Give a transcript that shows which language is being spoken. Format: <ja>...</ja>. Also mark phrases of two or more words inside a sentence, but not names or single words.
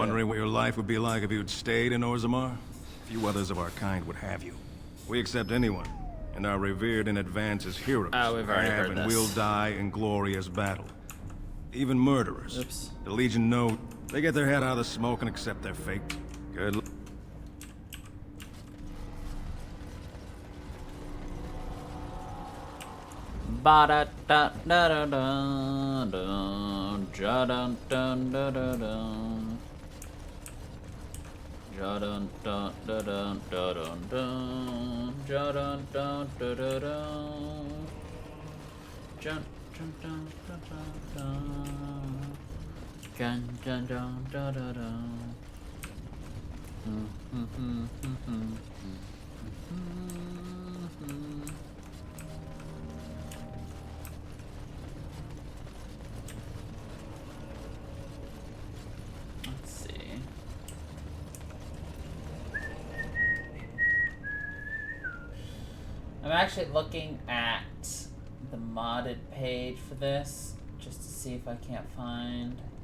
<en>Wondering what your life would be like if you'd stayed in Orzammar? Few others of our kind would have you. We accept anyone, and are revered in advance as heroes. Oh, we've already heard and this. will die in glorious battle. Even murderers. Oops. The Legion know they get their head out of the smoke and accept their fate. Good luck. Ba da da da da da da ja dun dun da da dun ja dun dun da dun da dun dun ja dun dun da da dun ja dun dun da da dun dun dun dun da da dun Let's see. I'm actually looking at the modded page for this just to see if I can't find.</en>